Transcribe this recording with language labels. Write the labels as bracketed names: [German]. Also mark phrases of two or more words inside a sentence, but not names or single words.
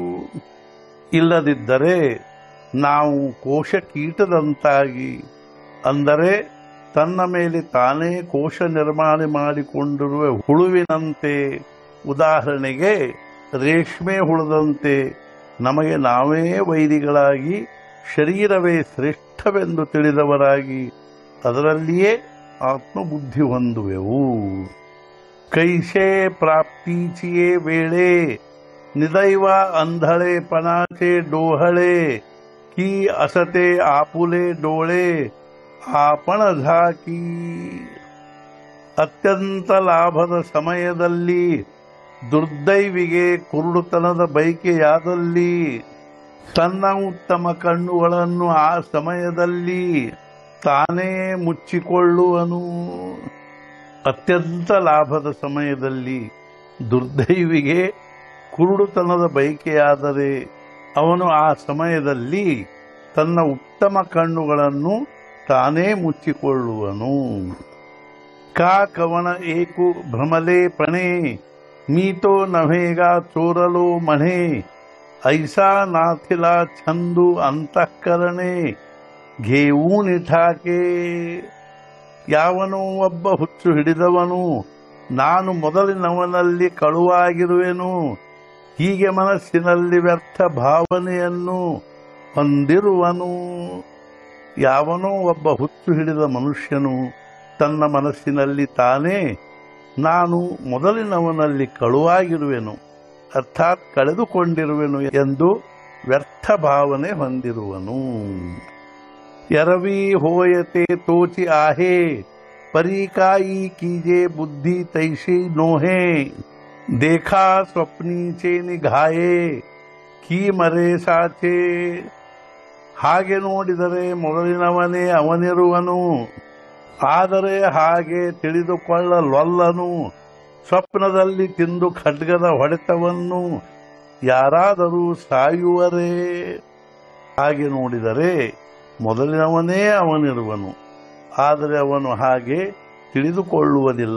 [Kannada] ಇಲ್ಲದಿದ್ದರೆ ನಾವು ಕೋಶ ಕೀಟದಂತಾಗಿ, ಅಂದರೆ ತನ್ನ ಮೇಲೆ ತಾನೇ ಕೋಶ ನಿರ್ಮಾಣ ಮಾಡಿಕೊಂಡಿರುವ ಹುಳುವಿನಂತೆ, ಉದಾಹರಣೆಗೆ ರೇಷ್ಮೆ ಹುಳದಂತೆ ನಮಗೆ ನಾವೇ ವೈರಿಗಳಾಗಿ ಶರೀರವೇ ಶ್ರೇಷ್ಠವೆಂದು ತಿಳಿದವರಾಗಿ ಅದರಲ್ಲಿಯೇ ಆತ್ಮಬುದ್ಧಿ ಹೊಂದುವೆವು. [Marathi] कैसे प्राप्तीचिये वेळे निदैव अंधळे पणाचे डोहळे की असते आपुले डोळे आपण झाकी। [Kannada] ಅತ್ಯಂತ ಲಾಭದ ಸಮಯದಲ್ಲಿ ದುರ್ದೈವಿಗೆ ಕುರುಡುತನದ ಬಯಕೆಯಾದಲ್ಲಿ ತನ್ನ ಉತ್ತಮ ಕಣ್ಣುಗಳನ್ನು ಆ ಸಮಯದಲ್ಲಿ ತಾನೇ ಮುಚ್ಚಿಕೊಳ್ಳುವನು. ಅತ್ಯಂತ ಲಾಭದ ಸಮಯದಲ್ಲಿ ದುರ್ದೈವಿಗೆ ಕುರುಡುತನದ ಬಯಕೆಯಾದರೆ ಅವನು ಆ ಸಮಯದಲ್ಲಿ ತನ್ನ ಉತ್ತಮ ಕಣ್ಣುಗಳನ್ನು ತಾನೇ ಮುಚ್ಚಿಕೊಳ್ಳುವನು. [Marathi] का कवण एकु भ्रमले पणे मीतो नव्हेगा चोरलो म्हणे। ऐसा नाथिला छंदू ಅಂತಃಕರಣೆ घेऊन ठाके। [Kannada] ಯಾವನೋ ಒಬ್ಬ ಹುಚ್ಚು ಹಿಡಿದವನು ನಾನು ಮೊದಲಿನವನಲ್ಲಿ ಕಳುವಾಗಿರುವೆನು, ಹೀಗೆ ಮನಸ್ಸಿನಲ್ಲಿ ವ್ಯರ್ಥ ಭಾವನೆಯನ್ನು ಹೊಂದಿರುವನು. ಯಾವನೋ ಒಬ್ಬ ಹುಚ್ಚು ಹಿಡಿದ ಮನುಷ್ಯನು ತನ್ನ ಮನಸ್ಸಿನಲ್ಲಿ ತಾನೇ ನಾನು ಮೊದಲಿನವನಲ್ಲಿ ಕಳುವಾಗಿರುವೆನು, ಅರ್ಥಾತ್ ಕಳೆದುಕೊಂಡಿರುವೆನು ಎಂದು ವ್ಯರ್ಥ ಭಾವನೆ ಹೊಂದಿರುವನು. [Marathi] एरवी होयते तोचि आहे परिकाई कीजे बुद्धि तैसी नोहे। देखा स्वप्नीचे निघाये की मरे साचे। [Kannada] ಹಾಗೆ ನೋಡಿದರೆ ಮೊದಲಿನವನೇ ಅವನಿರುವನು, ಆದರೆ ಹಾಗೆ ತಿಳಿದುಕೊಳ್ಳಲೊಲ್ಲನು. ಸ್ವಪ್ನದಲ್ಲಿ ತಿಂದು ಖಡ್ಗದ ಹೊಡೆತವನ್ನು ಯಾರಾದರೂ ಸಾಯುವರೇ? ಹಾಗೆ ನೋಡಿದರೆ ಮೊದಲಿನವನೇ ಅವನಿರುವನು, ಆದರೆ ಅವನು ಹಾಗೆ ತಿಳಿದುಕೊಳ್ಳುವುದಿಲ್ಲ.